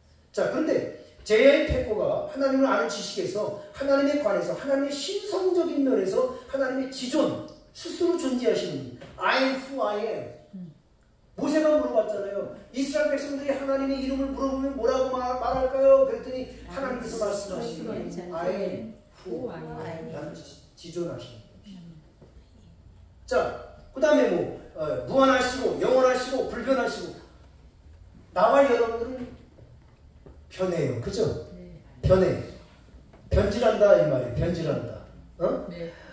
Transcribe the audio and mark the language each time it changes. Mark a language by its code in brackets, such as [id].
[ko] 자, 그런데 J.I. 패커가 하나님을 아는 지식에서 하나님에 관해서 하나님의 신성적인 면에서 하나님의 지존, 스스로 존재하시는 [en] I am who I am. [ko] 모세가 물어봤잖아요. 이스라엘 백성들이 하나님의 이름을 물어보면 뭐라고 말할까요? 그랬더니 하나님께서 말씀하시는 [en] I am who I am. [ko] 나는 지존하시는 분이시죠. 자, 그 다음에 무한하시고 영원하시고 불변하시고 나와 여러분들은 변해요. 그죠? 네. 변해. 변질한다 이 말이에요. 변질한다. 어? 네.